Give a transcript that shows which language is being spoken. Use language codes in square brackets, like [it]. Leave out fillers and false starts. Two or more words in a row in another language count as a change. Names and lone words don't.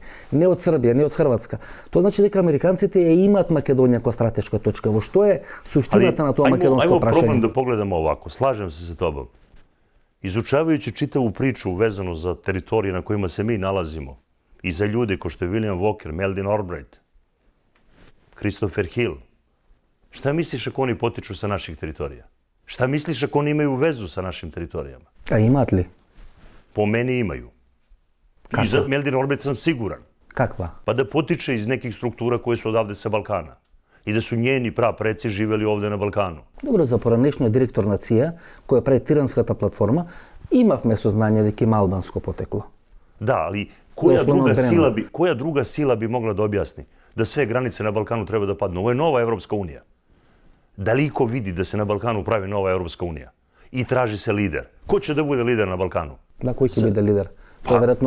[mk] Не од Србија, не од Хрватска. Тоа значи дека американците ја имаат Македонија како стратешка точка. Во што е суштината на тоа македонско прашање? Ајмо проблем да погледаме овако. [sr] Слажем се со тобом. Изучавајуќи читаву причу везано за територии на којima се ми налазимо и за луѓе кои што е Вилијам Вокер, Мелдин Орбрайт, Кристофер Хил, šta misliš ako oni potiču sa naših teritorija? Šta misliš ako oni imaju vezu sa našim teritorijama? [mk] А имаат ли? [sr] Po meni imaju. I za Meldin Orbright sam siguran. [mk] Каква? [sr] Pa da potiče iz nekih struktura koje su odavde sa Balkana. I da su njeni prapreci živeli ovde na Balkanu. [mk] Добро, за поранешниот директор на ЦИА, кој прави Тиранската платформа, имавме сознание дека има албанско потекло. [sr] Da, ali koja druga sila bi mogla da objasni da sve granice na Balkanu treba da padnu? Ovo je nova Evropska unija. Da li iko vidi da se na Balkanu pravi nova Europska unija i traži se lider? Ko će da bude lider na Balkanu? Da, koji će biti lider? To je vjerojatno